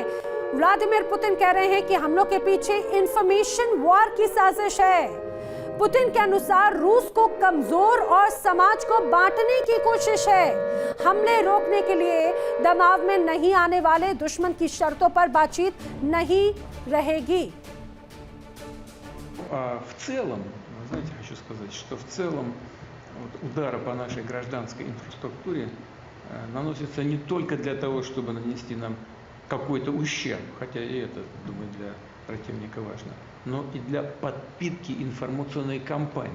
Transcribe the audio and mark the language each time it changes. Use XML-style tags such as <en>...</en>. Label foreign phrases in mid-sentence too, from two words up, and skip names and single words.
<hi>व्लादिमीर पुतिन कह रहे हैं कि हमलों के पीछे</hi> <en>information war</en> <hi>की साजिश है। पुतिन के अनुसार रूस को कमजोर और समाज को बांटने की कोशिश है। हमले रोकने के लिए दबाव में नहीं आने वाले दुश्मन की शर्तों पर बातचीत नहीं रहेगी।</hi> <ru>В целом, знаете, хочу сказать, что в целом удары по нашей гражданской инфраструктуре наносятся не только для того, чтобы нанести нам какой-то ущерб, хотя и это, думаю, для противника важно, но и для подпитки информационной кампании.</ru>